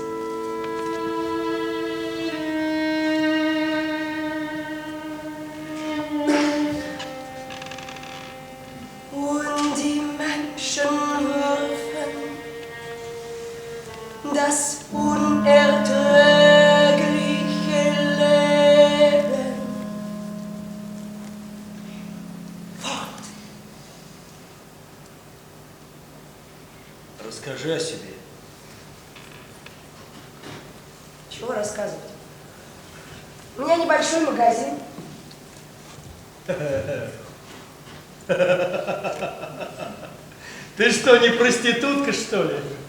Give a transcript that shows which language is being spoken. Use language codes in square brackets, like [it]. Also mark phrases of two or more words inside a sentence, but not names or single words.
[de] Und die Menschen würfen das unerträgliche Leben fort. [ru] Расскажи о себе. Чего рассказывать? У меня небольшой магазин. Ты что, не проститутка, что ли?